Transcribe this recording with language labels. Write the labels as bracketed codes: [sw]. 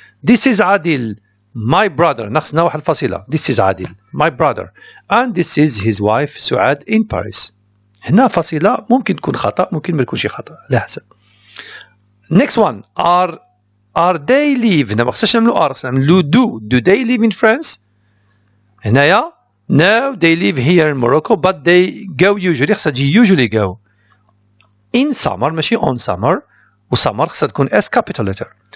[en] This is عادل, my brother. [ar] ناقصنا واحد الفاصلة. [en] This is عادل, my brother. And this is his wife سعاد in Paris. [ar] هنا فاصلة ممكن تكون خطأ ممكن ما تكونش خطأ على حسب. [en] Next one. Are they live. [ar] هنا ما خصناش نعملوا خصنا نعملوا [en] do they live in France؟ هنايا now they live here in Morocco but they go usually. [ar] خصها تجي [en] usually go in summer ماشي on summer، و summer [ar] خصها تكون [en] as capital letter.